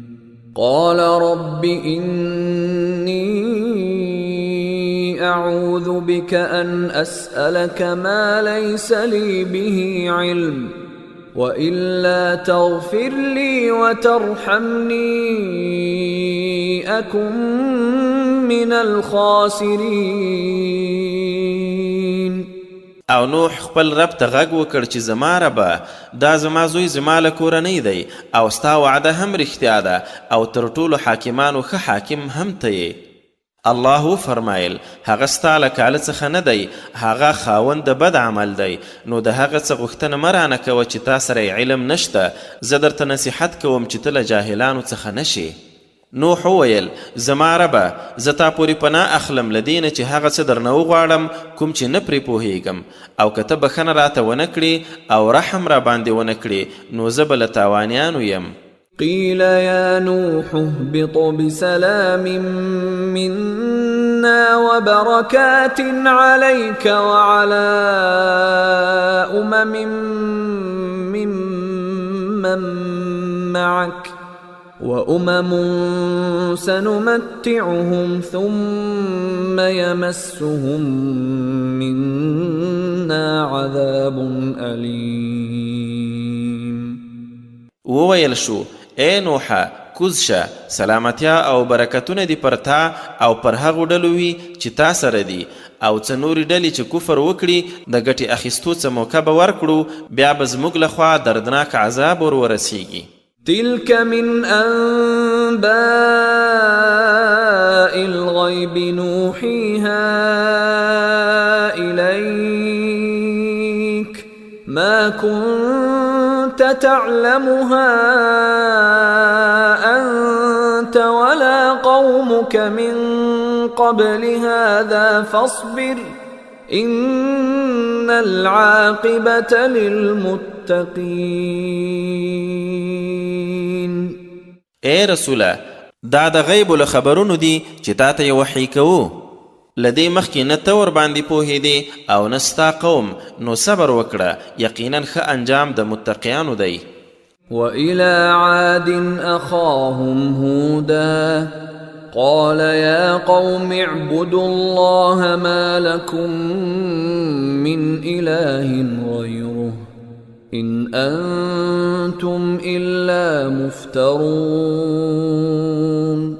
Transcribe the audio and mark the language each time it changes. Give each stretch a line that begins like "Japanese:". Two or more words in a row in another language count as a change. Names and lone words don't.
Arabic: قال رب إني أعوذ بك أن أسألك ما ليس لي به علم وإلا تغفر لي وترحمني أكن من الخاسرين.
Pashto: او نوح خپل رب ته غږ وکړ چې زما ربه دا زما زوی زما له کورنۍ دی او ستا وعده هم رښتیا ده او تر ټولو حاکمانو ښه حاکم هم ته یې. الله فرمایل هغه ستا له کاله څخه نه دی، هغه خاوند د بد عمل دی، نو د هغه څه غوښتنه مه رانه کوه چې تا سره علم نشته، زه درته نصیحت کوم چې ته له جاهلانو څخه نشې. نوح وویل زما ربه زه تا پورې پناه اخلم له دې نه چې هغه څه درنه وغواړم کوم چې نه پرې پوهیږم، او که ته بخښنه راته ونه کړې او رحم را باندې ونه کړې نو زه به له تاوانیانو یم.
Arabic: قيل يا نوح اهبط بسلام منا وبركات عليك وعلى ممن معك وأمم سنمتعهم ثم يمسهم منا عذاب أليم.
Pashto: وویل شو ای نوحه کوز شه، سلامتیا او برکتونه دی پر تا او پر هغو ډلو وي چې تا سره دي، او څه نورې ډلې چې کفر وکړي د ګټې اخیستو څه موقع به ورکړو، بیا به زموږ لخوا دردناک عذاب ورسیږي.
Arabic: تلك من أنباء الغيب نوحيها إليك ما كنت تعلمها أنت ولا قومك من قبل هذا فاصبر إن العاقبة للمتقين.
Pashto: اے رسوله دا د غیب له خبرونو دي چې تا ته یې وحی کوو، له دې مخکې نه ته ورباندې پوهېدې او نه ستا قوم، نو صبر وکړه، یقینا ښه انجام د متقیانو دی.
Arabic: وإلى عاد أخاهم هودا قال يا قوم اعبدوا الله ما لكم من إله غيره إن أنتم إلا مفترون.